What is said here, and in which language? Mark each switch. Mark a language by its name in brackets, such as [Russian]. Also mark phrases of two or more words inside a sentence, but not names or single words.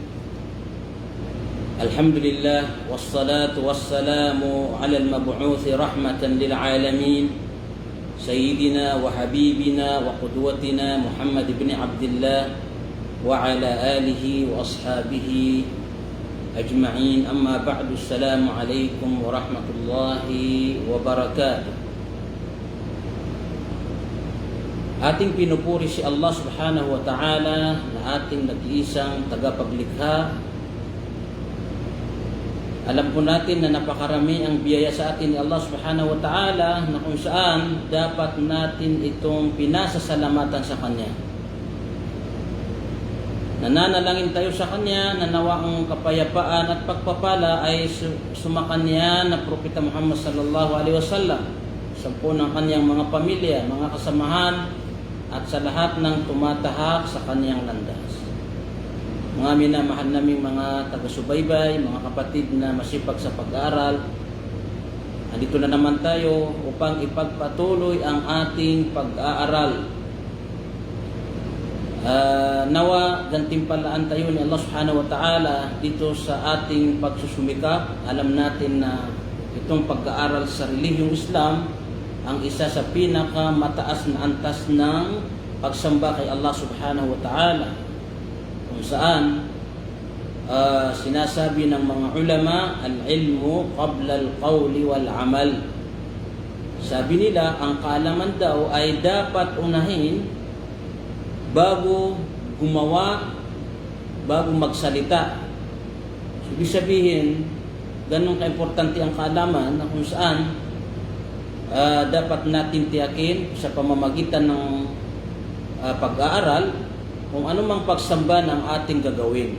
[Arabic] الحمد لله والصلاة والسلام على المبعوث رحمة للعالمين سيدنا وحبيبنا وقدوتنا محمد بن عبد الله وعلى آله وأصحابه أجمعين. أما بعد، السلام عليكم ورحمة الله وبركاته. [Filipino] Ating pinupuri si Allah [Arabic] سبحانه وتعالى [Filipino] na ating nag-iisang tagapaglikha. Alam po natin na napakarami ang biyaya sa atin ni Allah [Arabic] سبحانه وتعالى [Filipino] na kung saan dapat natin itong pinasasalamatan sa Kanya. Nananalangin tayo sa Kanya na nawa ang kapayapaan at pagpapala ay sumakanya na Propeta Muhammad [Arabic] صلى الله عليه وسلم, [Filipino] sa po ng Kanyang mga pamilya, mga kasamahan, at sa lahat ng tumatahak sa Kanyang landas. Mga minamahal naming mga taga-subaybay, mga kapatid na masipag sa pag-aaral, andito na naman tayo upang ipagpatuloy ang ating pag-aaral. Nawa gantimpalaan tayo ni Allah [Arabic] سبحانه وتعالى [Filipino] dito sa ating pagsusumikap. Alam natin na itong pag-aaral sa relihiyong Islam ang isa sa pinakamataas na antas ng pagsamba kay Allah [Arabic] سبحانه وتعالى, [Filipino] kung saan sinasabi ng mga ulama, [Arabic] العلم قبل القول والعمل. [Filipino] Sabi nila, ang kaalaman daw ay dapat unahin bago gumawa, bago magsalita. So, ibig sabihin, ganun ka-importante ang kaalaman na kung saan dapat natin tiyakin sa pamamagitan ng pag-aaral kung anumang pagsamba ng ating gagawin.